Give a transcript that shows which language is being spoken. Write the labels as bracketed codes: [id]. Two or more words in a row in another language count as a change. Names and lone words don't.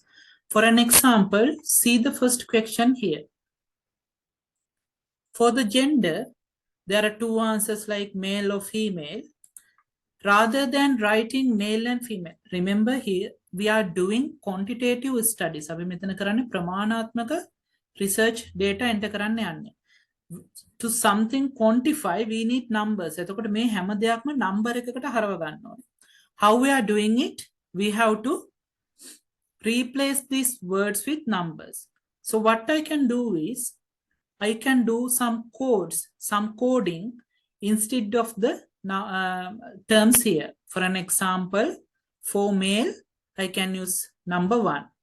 [en] For an example, see the first question here. For the gender, there are two answers like male or female. Rather than writing male and female, remember here we are doing quantitative studies. [si] අපි මෙතන කරන්නේ ප්‍රමාණාත්මක [en] research data enter [si] කරන්න යන්නේ. [en] To something quantify, we need numbers. [si] එතකොට මේ හැම දෙයක්ම number එකකට හරව ගන්න ඕනේ. [en] How we are doing it? We have to replace these words with numbers. So what I can do is, I can do some codes, some coding instead of the terms here. For an example, for male, I can use number 1.